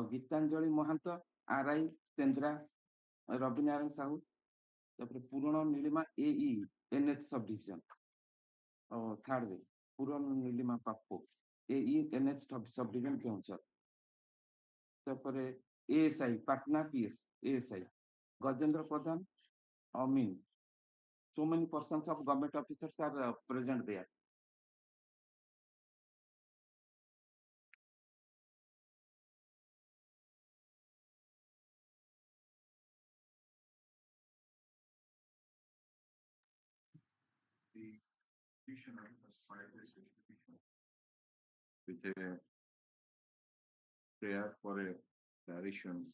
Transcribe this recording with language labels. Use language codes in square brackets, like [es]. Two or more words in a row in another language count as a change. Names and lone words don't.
[or] ଗୀତାଞ୍ଜଳି ମହାନ୍ତ RI ତେନ୍ଦ୍ରା ରବିନାରାୟଣ ସାହୁ ତାପରେ ପୂରଣ ନୀଳିମା AE NH [en] sub division [or] ଥାର୍ଡ ପୂରଣ ନୀଳିମା ପାପୁ AE NH [en] sub division [or] କେଉଁଝର ତାପରେ ASI ପାଟନା PS ASI ଗଜେନ୍ଦ୍ର ପ୍ରଧାନ ଅମିନ [en] so many persons of government officers are present there. The petitioner has filed this petition with a prayer for a clarification